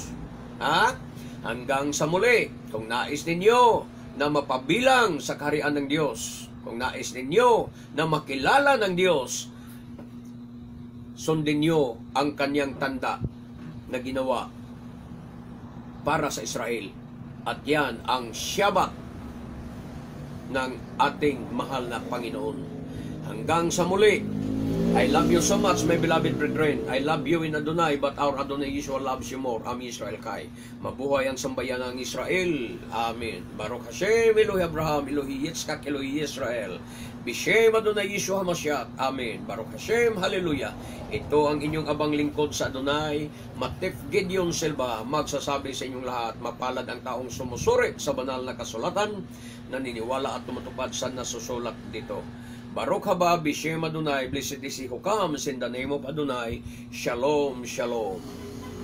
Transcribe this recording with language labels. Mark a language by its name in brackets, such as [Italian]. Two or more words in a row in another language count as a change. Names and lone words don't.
[Filipino] Hanggang sa muli, kung nais ninyo na mapabilang sa kaharian ng Diyos, kung nais ninyo na makilala ng Diyos, sundin nyo ang kanyang tanda na ginawa para sa Israel. At yan ang Shabbat ng ating mahal na Panginoon. Hanggang sa muli, [English] I love you so much, my beloved brethren. I love you in Adonai, but our Adonai Yeshua loves you more. [Hebrew] עם ישראל חי. [Filipino] Mabuhay ang sambayan ng Israel. Amen. [Hebrew] ברוך השם, אלוהי אברהם, אלוהי יצחק, אלוהי ישראל. בשם אדוני ישוע משיח. אמן. ברוך השם, Hallelujah. [Filipino] Ito ang inyong abang lingkod sa Adonai, Matif Gideon Silva, magsasabi sa inyong lahat, mapalad ang taong sumusuri sa banal na kasulatan, naniniwala at tumutupad sa nasusulat dito. [Hebrew] ברוך הבא, בשם אדוני, [English] blessed is he who comes in the name of Adonai. [Hebrew] שלום, שלום.